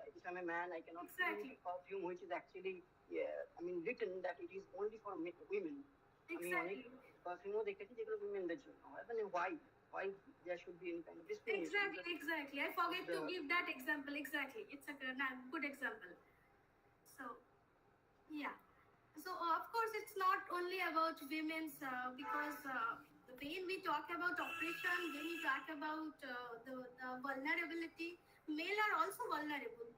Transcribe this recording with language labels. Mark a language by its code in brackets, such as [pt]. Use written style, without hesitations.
[en] If I'm a man, I cannot use perfume, which is actually written that it is only for women. Exactly. [bn] Perfume দেখেছি যেগুলো womenদের জন্য। [en] Why there should be any kind of discrimination? Exactly. I forget to give that example. Exactly. It's a good example. So, yeah. So, of course, it's not only about women's, because when we talk about oppression, when we talk about the vulnerability, male are also vulnerable.